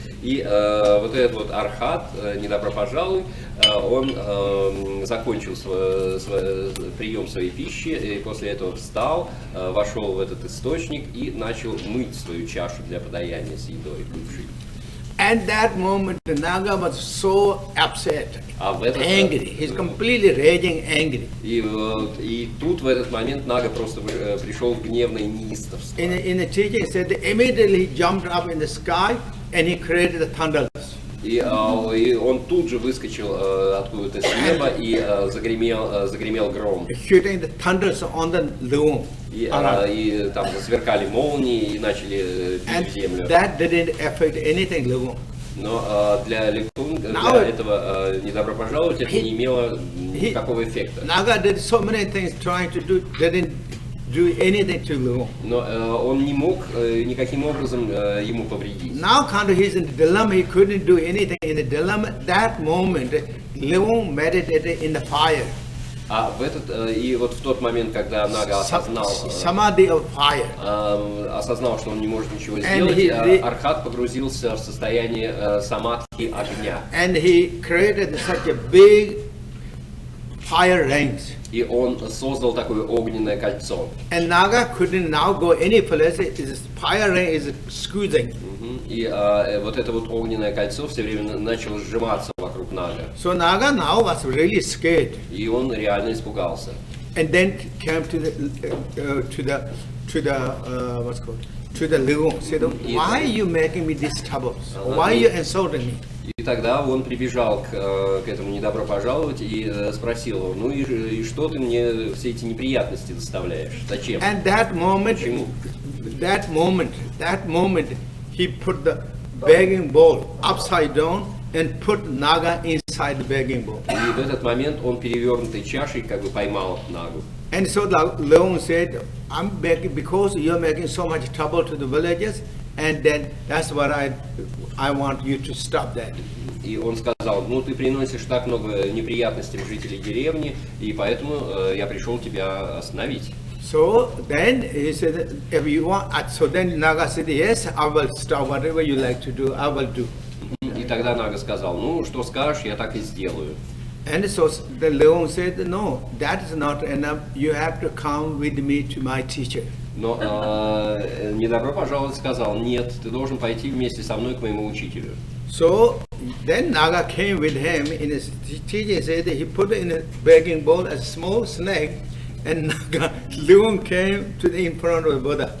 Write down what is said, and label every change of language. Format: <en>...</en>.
<ru>И вот этот вот Архат, недобро пожалуй, он закончил прием своей пищи, и после этого встал, вошел в этот источник и начал мыть свою чашу для подаяния с едой бывшей.</ru> <en>At that moment, the Naga was so upset, angry. He's completely raging, angry.</en> <ru>И тут в этот момент Нага просто пришел в гневное неистовство.</ru> <en>In the teaching, it said immediately he jumped up in the sky and he created the thunders.</en> <ru>И он тут же выскочил откуда-то с неба и загремел гром.</ru> <en>Shooting the thunders on the Leung.</en> <ru>И там засверкали молнии и начали бить землю.</ru> <en>That didn't affect anything, Leung.</en> <ru>Но для этого недобро пожаловать это не имело никакого эффекта.</ru> <en>Naga did so many things trying to do, didn't do anything to Leung.</en> <ru>Но он не мог никаким образом ему повредить.</ru> <en>Now kind of he's in the dilemma, he couldn't do anything in the dilemma. That moment, Leung meditated in the fire.</en> <ru>А и вот в тот момент, когда Нага осознал, осознал, что он не может ничего сделать, Архат погрузился в состояние самадхи огня.</ru> <en>And he created such a big fire rings.</en> <ru>И он создал такое огненное кольцо.</ru> <en>And Naga couldn't now go any place. His fire ring is squeezing.</en> <ru>И вот это вот огненное кольцо все время начало сжиматься вокруг Нага.</ru> <en>So Naga now was really scared.</en> <ru>И он реально испугался.</ru> <en>And then came to the Leung. Said, why are you making me these troubles? Why are you insulting me?</en> <ru>И тогда он прибежал к этому недобро пожаловать и спросил его, ну и что ты мне все эти неприятности доставляешь? Зачем?</ru> <en>And that moment, he put the begging bowl upside down and put Naga inside the begging bowl.</en> <ru>И в этот момент он перевернутой чашей как бы поймал Нагу.</ru> <en>And so the Leung said, I'm begging because you're making so much trouble to the villagers, and then that's what I want you to stop that.</en> <ru>И он сказал, ну ты приносишь так много неприятностей жителей деревни, и поэтому я пришел тебя остановить.</ru> <en>So then he said, if you want, so then Naga said, yes, I will stop whatever you like to do, I will do.</en> <ru>И тогда Нага сказал, ну, что скажешь, я так и сделаю.</ru> <en>And so the Leon said, no, that is not enough. You have to come with me to my teacher.</en> <ru>Но недобро пожаловать сказал, нет, ты должен пойти вместе со мной к моему учителю.</ru> <en>So then Naga came with him in his teaching. Said he put in a begging bowl a small snake, and Naga Leon came to in front of the Buddha.</en>